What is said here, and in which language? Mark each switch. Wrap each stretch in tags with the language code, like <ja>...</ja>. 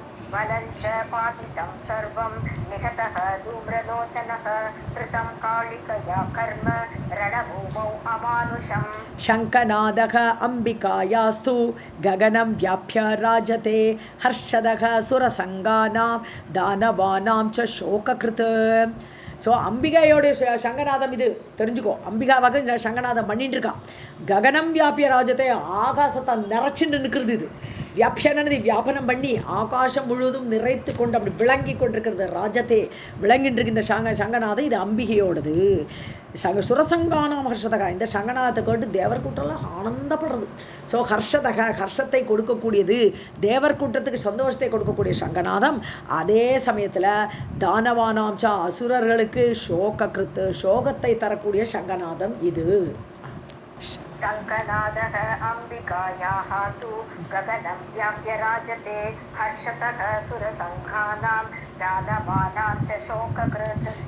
<sa>वदञ्च पातितं सर्वं निहतः धूम्रलोचनः कृतं कालिकया कर्म रणभूमौ अमानुषम् शङ्खनादः अम्बिकायास्तु गगनं व्याप्य राजते हर्षदः सुरसङ्गानां दानवानां च शोककृत्</sa> <ta>ஸோ அம்பிகையோடைய சங்கநாதம் இது தெரிஞ்சுக்கோ. அம்பிகாவாக சங்கநாதம் பண்ணிட்டு இருக்கான்.</ta> <sa>ககனம் வியாபிய ராஜத்தை</sa> <ta>ஆகாசத்தை நிறைச்சிட்டு நிற்கிறது. இது வியாபியானது வியாபனம் பண்ணி ஆகாசம் முழுவதும் நிறைத்து கொண்டு அப்படி விளங்கி கொண்டிருக்கிறது. ராஜத்தை விளங்கிட்டு இருக்கு இந்த சங்கநாதம். இது அம்பிகையோடது.</ta> <sa>சுரசங்கானாம் ஹர்ஷதகா,</sa> <ta>இந்த சங்கநாதத்தை கேட்டு தேவர் கூட்டம்லாம் ஆனந்தப்படுறது. ஸோ ஹர்ஷத்தை கொடுக்கக்கூடியது, தேவர் கூட்டத்துக்கு சந்தோஷத்தை கொடுக்கக்கூடிய சங்கநாதம். அதே சமயத்தில் தானவானாம்ச அசுரர்களுக்கு சோகத்தை தரக்கூடிய சங்கநாதம் இது.</ta> <sa>शङ्खनादः अम्बिकायाः तु गगनं व्याप्य राजते हर्षतः सुरसङ्घानां दानवानां च शोककृत्</sa>